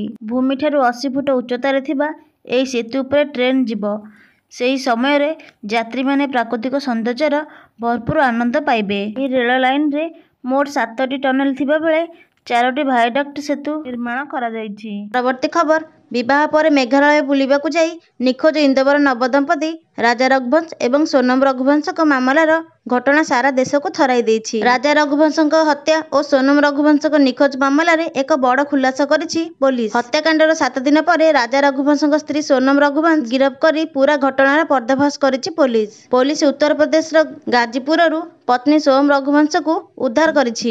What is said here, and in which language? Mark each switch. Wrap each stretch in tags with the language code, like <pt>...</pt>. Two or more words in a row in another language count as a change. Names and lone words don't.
<or>ଭୂମି ଠାରୁ 80 ଫୁଟ ଉଚ୍ଚତାର ଥିବା ଏହି ସେତୁ ଉପରେ ଟ୍ରେନ ଯିବ। ସେହି ସମୟରେ ଯାତ୍ରୀମାନେ ପ୍ରାକୃତିକ ସୌନ୍ଦର୍ଯ୍ୟର ଭରପୂର ଆନନ୍ଦ ପାଇବେ। ଏହି ରେଳ ଲାଇନରେ ମୋଟ 7ଟି ଟନେଲ ଥିବା ବେଳେ 4ଟି ଭାୟାଡକ୍ଟ ସେତୁ ନିର୍ମାଣ କରାଯାଇଛି। ପରବର୍ତ୍ତୀ ଖବର, ବିବାହ ପରେ ମେଘାଳୟ ବୁଲିବାକୁ ଯାଇ ନିଖୋଜ ଇନ୍ଦୋର ନବଦମ୍ପତି ରାଜା ରଘୁବଂଶ ଏବଂ ସୋନମ ରଘୁବଂଶଙ୍କ ମାମଲାର ଘଟଣା ସାରା ଦେଶକୁ ଥରାଇ ଦେଇଛି। ରାଜା ରଘୁବଂଶଙ୍କ ହତ୍ୟା ଓ ସୋନମ ରଘୁବଂଶଙ୍କ ନିଖୋଜ ମାମଲାରେ ଏକ ବଡ଼ ଖୁଲାସା କରିଛି ପୋଲିସ। ହତ୍ୟାକାଣ୍ଡର 7 ଦିନ ପରେ ରାଜା ରଘୁବଂଶଙ୍କ ସ୍ତ୍ରୀ ସୋନମ ରଘୁବଂଶ ଗିରଫ କରି ପୂରା ଘଟଣାର ପର୍ଦ୍ଦାଫାଶ କରିଛି ପୋଲିସ। ପୋଲିସ ଉତ୍ତରପ୍ରଦେଶର ଗାଜିପୁରରୁ ପତ୍ନୀ ସୋମ ରଘୁବଂଶକୁ ଉଦ୍ଧାର କରିଛି।</or>